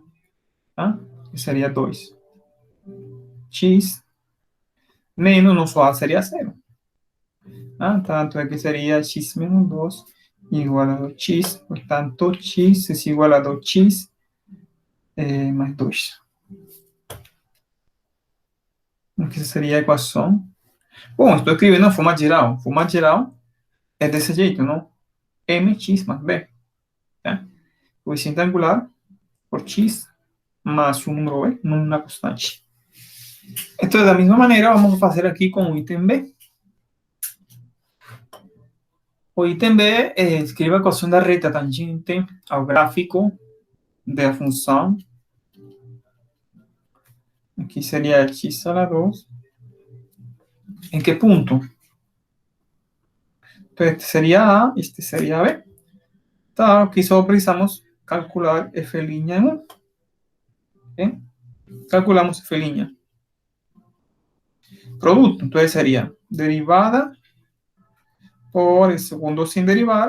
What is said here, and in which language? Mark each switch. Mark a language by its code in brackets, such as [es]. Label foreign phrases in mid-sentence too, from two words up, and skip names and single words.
[es] ¿Tá? Que sería 2. X menos nuestro A sería 0. ¿Ah? Tanto que sería x menos 2 igual a 2x. Por tanto, x es igual a 2x más 2. Que sería [pt] a equação. Bom, estou escrevendo na forma geral. Forma geral é desse jeito, não? [es] mx más b. ¿tá? Coeficiente angular por x más un número b, una constante. Entonces, de la misma manera, vamos a hacer aquí con o ítem B. [pt] O ítem B escreve a equação da reta tangente ao gráfico da função. Aqui seria x [es] a la [pt] 2. [es] ¿En qué punto? Entonces, este sería A, este sería B. Tá, aquí solo precisamos calcular f' en 1. ¿Okay? Calculamos f'. Producto, entonces sería derivada por el segundo sin derivar.